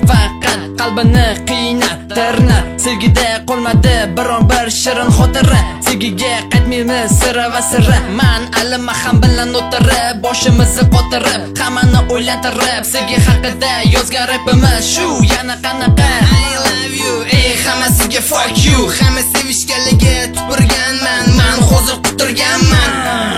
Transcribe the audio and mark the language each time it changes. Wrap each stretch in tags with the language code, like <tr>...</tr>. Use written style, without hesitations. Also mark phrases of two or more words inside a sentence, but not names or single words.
<uz>Faqat qalbini qiynab, tirnab, sevgida qolmadi biron bir shirin xotira. Sevgiga qaytmaymiz sira va sira. Men Ali Maham bilan o'tirib, boshimizni qotirib, hammani o'ylantirib, sevgi haqida yozgan rapimiz shu. Yana qanaqa</uz> <en>I love you,</en> <uz>ey hammasiga</uz> <en>fuck you.</en> <uz>Hamma sevishganlarga tupurganman, men hozir quturganman.</uz>